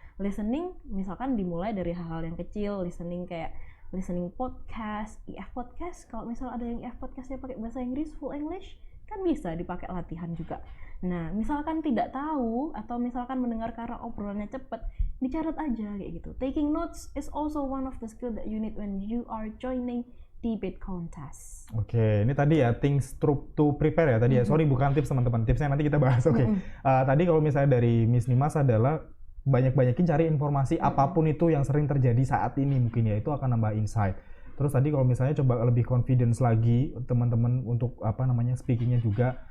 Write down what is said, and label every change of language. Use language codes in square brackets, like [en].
[id] Listening misalkan dimulai dari hal-hal yang kecil, listening podcast, IF podcast, kalau misal ada yang IF podcastnya pakai bahasa Inggris, [en] full English, [id] kan bisa dipakai latihan juga. Nah, misalkan tidak tahu atau misalkan mendengar karena obrolannya cepet, dicatat aja kayak gitu. [en] Taking notes is also one of the skill that you need when you are joining debate contest. [id] Ini tadi ya [en] things to prepare [id] ya tadi ya. Sorry bukan tips teman-teman, tipsnya nanti kita bahas. Tadi kalau misalnya dari Miss Nimas adalah banyak-banyakin cari informasi apapun itu yang sering terjadi saat ini mungkin ya, itu akan nambah insight. Terus tadi kalau misalnya coba lebih confidence lagi teman-teman untuk speakingnya juga.